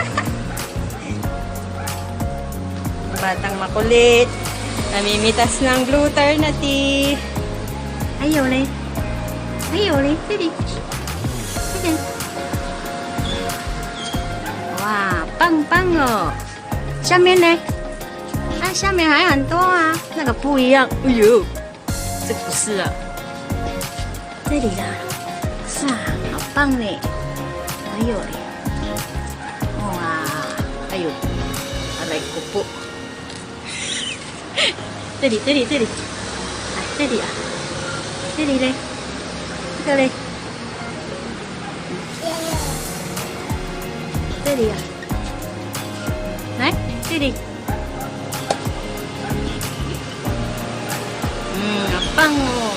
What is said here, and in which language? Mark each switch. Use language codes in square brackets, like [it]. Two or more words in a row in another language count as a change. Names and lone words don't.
[tl] Batang makulit. Namimitas ng Glutarnaty. Ayaw le. Ayaw le. Sige. Sige. Wow, pang-pang oh. [zh] 下面呢？下面还很多啊，那个不一样。哎呦，这不是啊。这里啦，是啊，好棒嘞！还有嘞，哇，还有， [tl] aray ko po. [zh] 这里，这里，这里，来这里啊，这里嘞，这个嘞，这里啊，来这里，好棒哦！